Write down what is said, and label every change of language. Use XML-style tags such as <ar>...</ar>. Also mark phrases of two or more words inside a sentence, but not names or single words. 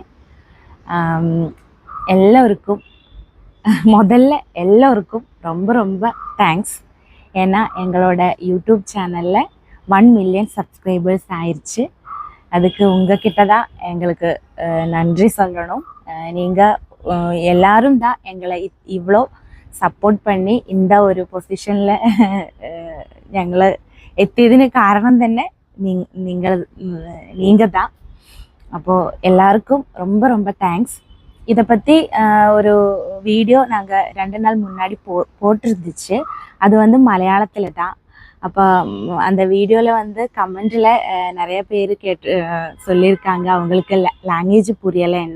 <ta>எல்லோருக்கும் எல்லோருக்கும் ரொம்ப ரொம்ப தேங்க்ஸ். ஏன்னா எங்களோட யூடியூப் சேனலில் 1</ta> <en>million subscribers</en> <ta>ஆயிடுச்சு. அதுக்கு உங்ககிட்ட தான் எங்களுக்கு நன்றி சொல்லணும். நீங்கள் எல்லாரும் தான் எங்களை இவ்வளோ സപ്പോർട്ട് பண்ணி இந்த ஒரு</ta> <ml>പൊസിഷനിൽ ഞങ്ങൾ എത്തിയതിന് കാരണം തന്നെ</ml> <ta>நீங்கள் தான். அப்போது எல்லாருக்கும் ரொம்ப ரொம்ப தேங்க்ஸ். இதை பற்றி ஒரு வீடியோ நாங்கள் 2 நாள் முன்னாடி போட்டிருந்துச்சு. அது வந்து மலையாளத்தில் தான். அப்போ அந்த வீடியோவில் கமெண்டில் நிறைய பேர் சொல்லியிருக்காங்க அவங்களுக்கு லாங்குவேஜ் புரியலைன்னு.</ta>